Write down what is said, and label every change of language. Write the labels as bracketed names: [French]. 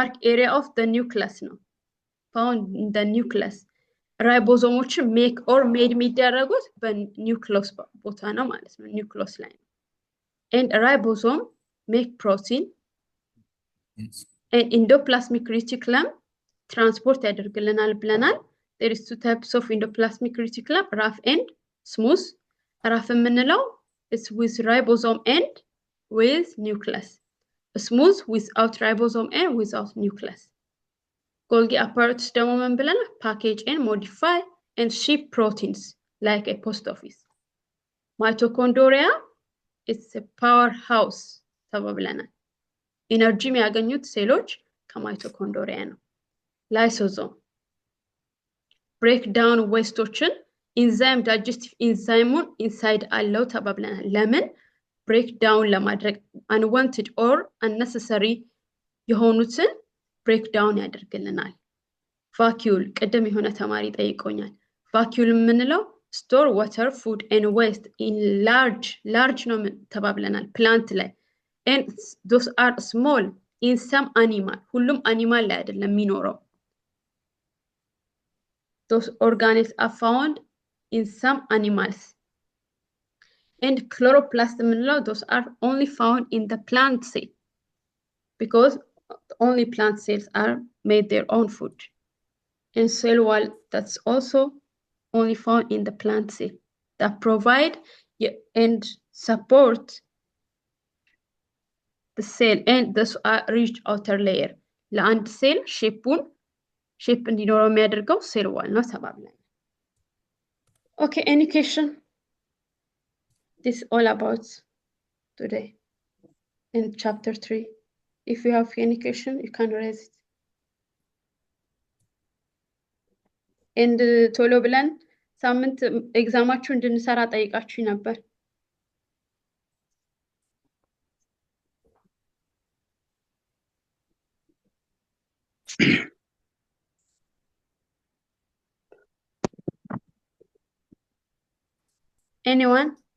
[English] ኤሪያ ኦፍ ዘ ኒውክለስ ነው። found in the nucleus [Amharic] ራይቦዞሞች ሜክ ኦር ሜድ የሚደረጉት በኒውክሎስ ቦታ ነው ማለት ነው። ኒውክሎስ ላይ ነው። [English] and ribosome make protein and endoplasmic reticulum transport [Amharic] ያደርግልናል ብለናል። [English] there is two types of endoplasmic reticulum, rough and smooth. rough [Amharic] የምንለው [English] is with ribosome and with nucleus. Smooth without ribosome and without nucleus. [Amharic] Golgi apparatus ደግሞ ምን ብለናል? [English] package and modify and ship proteins like a post office. Mitochondria is a powerhouse [Amharic] ተባብለናል። ኢነርጂ የሚያገኙት ሴሎች ከማይቶኮንድሪያ ነው። ላይሶዞም ብሬክ ዳውን ዌስቶችን ኢንዛይም ዳይጀስቲቭ ኢንዛይሙን ኢንሳይድ አለው ተባብለናል። ለምን? ብሬክ ዳውን ለማድረግ አንዋንትድ ኦር አነሰሰሪ የሆኑትን ብሬክ ዳውን ያደርግልናል። ቫኪዩል ቅድም የሆነ ተማሪ ጠይቆኛል። ቫኪዩል የምንለው ስቶር ዋተር ፉድ ኤንድ ዌስት ኢን ላርጅ ነው ተባብለናል። ፕላንት ላይ [English] and those are small in some animal [Amharic] ሁሉም አኒማል ላይ አይደለም የሚኖረው። [English] those organisms are found in some animals. and chloroplast የምንለው those are only found in the plant cell because only plant cells are made their own food. and cell wall that's also only found in the plant cell that provide and support the cell and this reached outer layer. [Amharic] ለአንድ ሴል ሼፕ እንዲኖረው የሚያደርገው ሴል ዋል ነው ተባብለን። [English] okay, any question? This is all about today in chapter 3. If you have any question, you can raise it. [Amharic] and ቶሎ ብለን ሳምንት ኤግዛማችሁ እንድንሰራ ጠይቃችሁ ነበር። [English] anyone?